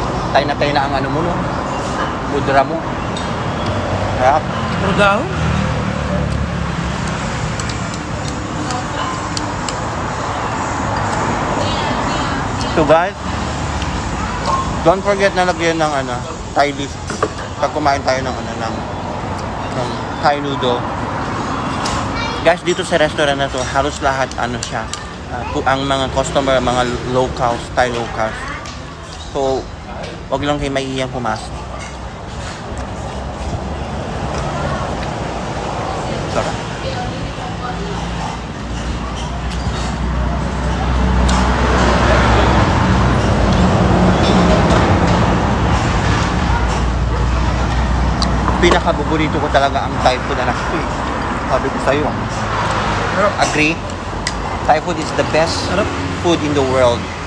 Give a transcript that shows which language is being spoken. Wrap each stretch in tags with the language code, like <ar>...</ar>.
<tl>Tayo na ang ano mo, no? Mudra mo. Sarap. Puro dahon?</tl> <en>So guys, don't forget</en> <tl>na lagyan ng</tl> <en>Thai leaf.</en> <tl>pag kumain tayo ng Thai noodle. Guys, dito sa restaurant na to, halos lahat siya. Ang mga customer, mga locals, Thai locals. So, wag lang kayo maihiyang pumasok. Sarap. Pinakabuburito ko talaga ang Thai food, anak ko eh. Sabi ko sa'yo. Agree?</tl> <en>Thai food is the best food in the world.</en>